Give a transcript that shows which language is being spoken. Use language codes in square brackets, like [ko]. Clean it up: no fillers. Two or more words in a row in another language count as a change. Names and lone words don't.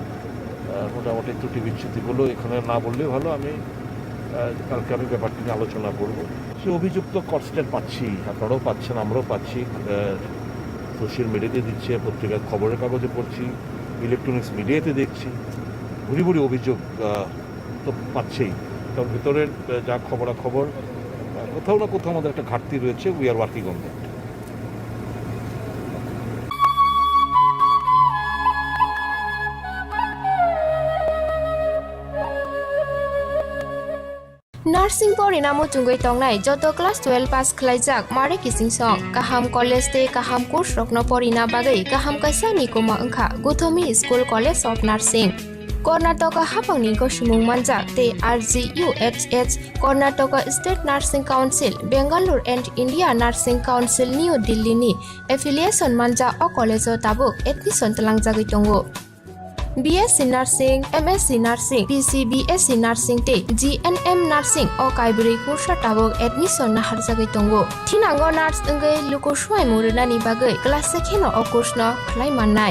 [bn] মোটামুটি ত্রুটি বিচ্ছুতিগুলো এখানে না বললেই ভালো আমি কালকে আমি ব্যাপারটি নিয়ে আলোচনা করবো সে অভিযুক্ত কনস্ট্যান্ট পাচ্ছি আপনারাও পাচ্ছেন আমরাও পাচ্ছি সোশ্যাল মিডিয়াতে দিচ্ছে পত্রিকার খবরের কাগজে পড়ছি ইলেকট্রনিক্স মিডিয়াতে দেখছি ভুরি ভুরি অভিযোগ তো পাচ্ছেই কারণ ভিতরের যা খবরাখবর কোথাও না কোথাও আমাদের একটা ঘাটতি রয়েছে [en] We are working on that [trp] Nursing Porinamu Tungui Tongnai Joto Class 12 Pass Khlaijak Mare Kising Song Kaham College Te Kaham Course Rokno Porina Bagai Kaham Kaisa Nikoma Angkha Guthomi School College of Nursing Karnataka Hapangni Goshimung Manjak Te RGUHH Karnataka State Nursing Council Bangalore and India Nursing Council New Delhi ni affiliation manja o college o tabuk admission talangjagui tongo BSc Nursing, MSc Nursing, BSc Nursing te GNM Nursing o kaibri kursa tabok admission na harjagai tongo. Thinango nurse engai luko suai murunani bagai class sekheno o course no khlai mannai.